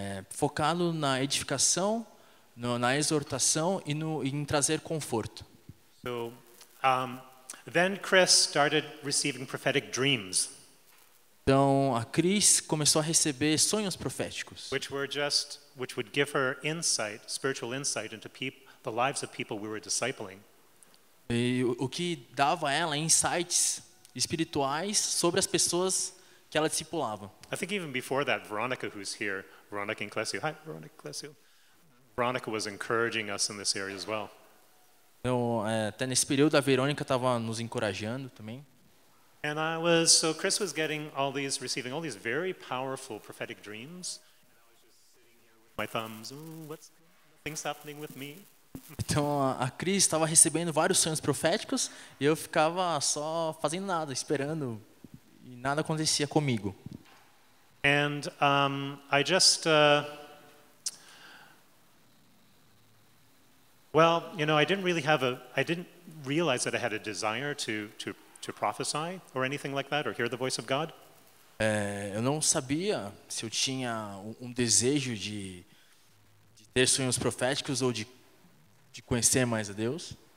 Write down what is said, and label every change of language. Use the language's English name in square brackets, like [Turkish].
[Portuguese] Focado na edificação, na exortação e em trazer conforto. [English] So then Chris started receiving prophetic dreams, [Portuguese] Então a Cris começou a receber sonhos proféticos, [English] which would give her insight, spiritual insight into the lives of people we were discipling. [Portuguese] e o que dava a ela insights espirituais sobre as pessoas que ela discipulava. [English] I think even before that, Veronica, who's here, Veronica Inclesio, hi, Veronica Inclesio. Veronica was encouraging us in this area as well. [Portuguese] Então, até nesse período a Verônica estava nos encorajando também. [English] And Chris was receiving all these very powerful prophetic dreams. And I was just sitting here with my thumbs, nothing's happening with me. [Portuguese] Então a Cris estava recebendo vários sonhos proféticos e eu ficava só fazendo nada, esperando, e nada acontecia comigo. [English] And I just, I didn't realize that I had a desire to prophesy or anything like that, or hear the voice of God. [Portuguese] Eu não sabia se eu tinha um desejo de ter sonhos proféticos ou de conhecer mais a Deus.